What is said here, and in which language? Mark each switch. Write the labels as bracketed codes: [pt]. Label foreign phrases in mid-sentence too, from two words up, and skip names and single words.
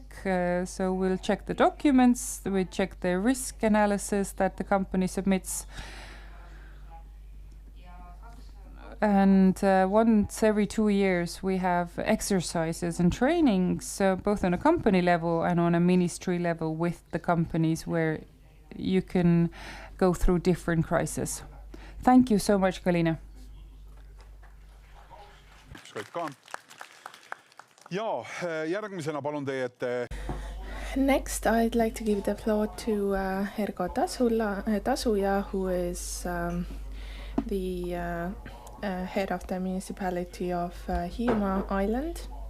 [en] So we'll check the documents, we check the risk analysis that the company submits. And once every 2 years, we have exercises and trainings, both on a company level and on a ministry level with the companies where you can go through different crises. Thank you so much, Galina. [et] Ja, järgmisena palun teie ette. [en] Next, I'd like to give the floor to Ergo Tasuja, who is the head of the municipality of Hiiumaa Island.